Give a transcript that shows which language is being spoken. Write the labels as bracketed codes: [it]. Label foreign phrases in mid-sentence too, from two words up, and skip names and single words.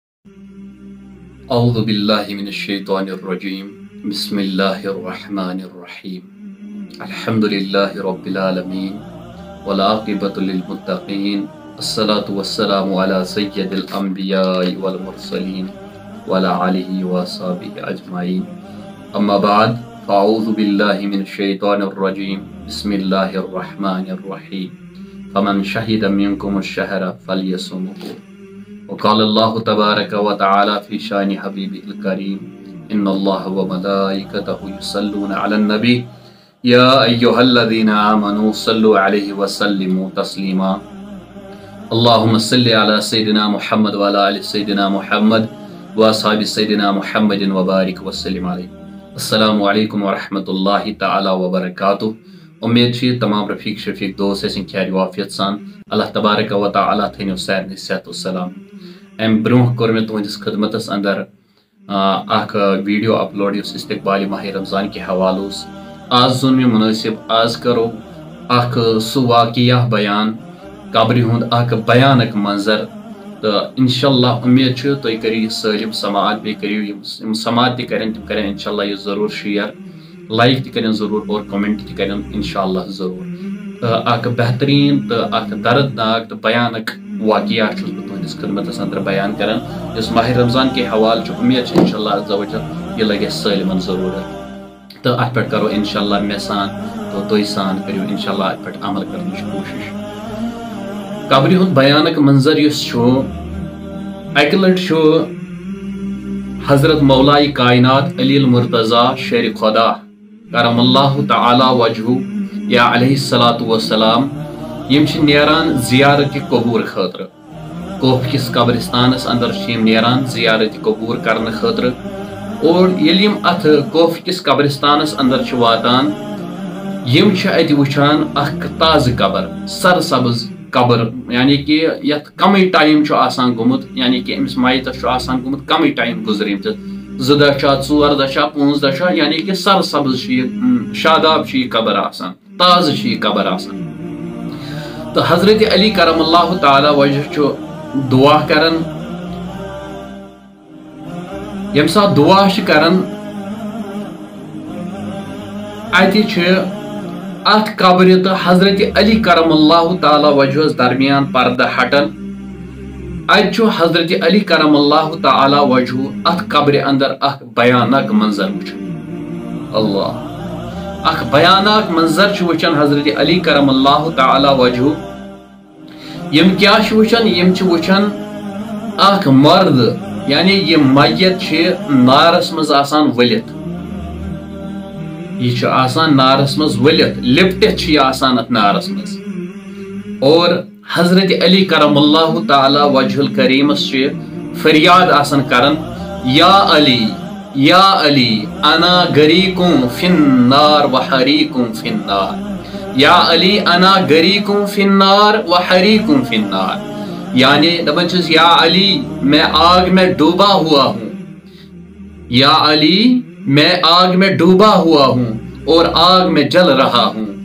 [ar] اعوذ باللہ من الشیطان الرجیم بسم اللہ الرحمن الرحیم الحمدللہ رب العالمین والعاقبۃ للمتقین الصلاة والسلام علی سید الانبیاء والمرسلین وعلی آلہ وصحبہ اجمعین اما بعد فاعوذ باللہ من الشیطان الرجیم بسم اللہ الرحمن الرحیم فمن شہد منکم الشہر فلیصمہ وقال اللہ تبارک و تعالی فی شان حبیبہ الکریم ان اللہ وملائکتہ یصلون علی النبی یا ایہا الذین آمنوا صلوا علیہ وسلموا تسلیما اللہم صلی علی سیدنا محمد وعلی آل سیدنا محمد واصحاب سیدنا محمد وبارک وسلم علیہ۔ السلام علیکم ورحمۃ اللہ تعالی وبرکاتہ۔ [ks] امید چھ تمام رفیق شفیق دوست اسن خیر وافیت سان اللہ تبارک و تعالی تھنو سارنی صحت و سلام۔ ام برونہ کور میں تہندس خدمتس اندر اخ ویڈیو اپلوڈ اس استقبال ماہ رمضان کے حوالہ آز زون میں مناسب آز کرو اخ سہ واقعہ بیان قبر ہند اخ بیانک منظر تو انشاءاللہ امید چھ تھی کرو سالم سماعت بی کرو سماعت تہ کریں تم کریں انشاءاللہ یہ ضرور [en] share like [ks] تہ کریں ضرور اور کمنٹ تہ کریں انشاءاللہ ضرور۔ اخ بہترین تو اخ دردناک تو بیانک واقعہ چھس بہ تہندس خدمتس اندر بیان کران اس ماہ رمضان کے حوالہ چھ امید [ar] انشاءاللہ عز و جل [ks] یہ لگے سالمن ضرورت تو ات پہ کرو انشاءاللہ مے سان تو تھی سان کرو انشاءاللہ ات پہ عمل کرنے کوشش۔ قبر ہند بیانک منظر اس اکہ لٹ حضرت مولائے کائنات علی المرتضیٰ شیر خدا [ar] کرم اللہ تعالی وجہہ یا علیہ الصلاۃ والسلام [ks] یم چھ نیران زیارت قبور خاطر کوف کس قبرستانس اندر یم نیران زیارت قبور کرنے خاطر اور یل یم ات کوف کس قبرستانس اندر چھ واتان یم چھ ات وچھان اخ تازہ قبر سرسبز قبر یعنی کہ یت کمی ٹائم چھ آسان گومت یعنی کہ امس مائتس چھ آسان گومت کمی ٹائم گزریمت 2 دہ چھا 4 دہ چھا 5 دہ چھا یعنی کہ سرسبز چھ شاداب چھ قبر آسان تازہ چھ قبر آسان۔ تو حضرت علی [ar] کرم اللہ تعالی وجہ [ks] چھ دعا کرن یم سات دعا چھ کرن اتہ چھ ات قبر تو حضرت علی [ar] کرم اللہ تعالی وجہ [ks] درمیان پردہ ہٹن اتہ حضرت علی [ar] کرم اللہ تعالی وجہ [ks] ات قبر اندر اخ بیانک منظر وچھن اللہ اخ بیانک منظر چھ وچھن حضرت علی [ar] کرم اللہ تعالی وجہ [ks] یم کیا چھ وچھن یم چھ وچھن اخ مرد یعنی یہ میت چھ نارس مز آسان ولت یہ آسان نارس مز ولت لپٹت چھ آسان ات نارس مز اور حضرت علی [ar] کرم اللہ [ks] تعالی وجہ الکریمس چھ فریاد آسان کرن [ar] یا علی انا غریقم فی النار [ur] وحریقم فی النار [ar] یا علی انا غریقم فی النار [ur] وحریقم فی النار [ks] یعنی دپن چھس [ur] یا علی میں آگ میں ڈوبا ہوا ہوں یا علی میں آگ میں ڈوبا ہوا ہوں اور آگ میں جل رہا ہوں۔